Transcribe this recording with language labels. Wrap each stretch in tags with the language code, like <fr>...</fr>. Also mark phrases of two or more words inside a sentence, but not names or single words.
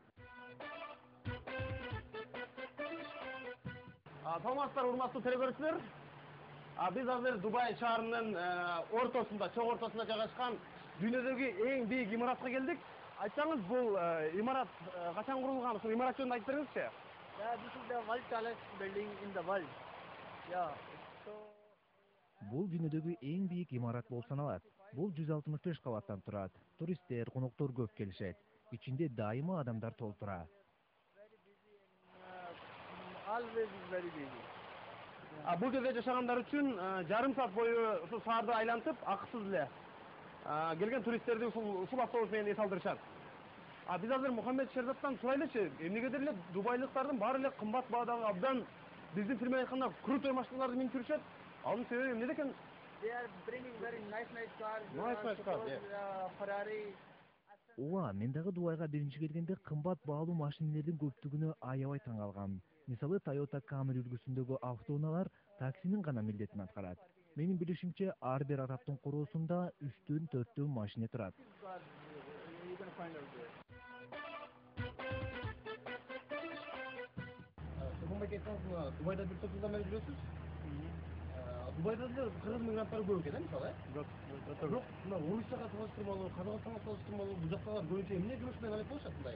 <ky>Саламатсыздар, урматтуу телекөрүүчүлөр. Биз азыр Дубай шаарынын ортосунда, чоң ортосунда жайгашкан дүйнөдөгү эң бийик имаратка келдик. Айтсаңыз, бул имарат качан курулган? Ушул имарат жөнүндө айтып бериңизчи.</ky> <en>Yeah, this is the world tallest building in the world. Yeah. So</en> <ky>Бул дүйнөдөгү эң бийик имарат болуп саналат. Бул 165 кабаттан турат. Туристтер, коноктор көп келишет. Ичинде дайыма адамдар толуп турат.</ky> <en>very busy and always very busy.</en> <ky>Бул жерде жашагандар үчүн жарым саат бою ушул шаарды айлантып, акысыз эле келген туристтерди ушул автобус менен эс алдырышат. Биз азыр Мухаммед Шерзаттан сурайлычы, эмнегедир эле дубайлыктардын баары эле кымбат баадагы абдан биздин тил менен айтканда крутой машиналарды минип жүрүшөт. Анын себеби эмнеде экен?</ky> <en>They are bringing very nice cars. Nice cars, Ferrari.</en> <ky>Ооба, мен дагы Дубайга биринчи келгенде кымбат баалуу машинелердин көптүгүнө аябай таң калгам. Мисалы Toyota Camry үлгүсүндөгү автоунаалар таксинин гана милдетин аткарат. Менин билишимче, ар бир арабтын короосунда 3-төн 4төн машине турат.</ky> <en>You can find out there.</en> <ky>Мухаммед айтсаңыз, Дубайда бир топ жылдан бери жүрөсүз. Дубайда деле кыргыз мигранттар көп экен, мисалы. Бирок, мына орусчага салыштырмалуу, казакстанга салыштырмалуу, бул жактагылар көбүнчө эмне жумуш менен алек болушат мындай?</ky>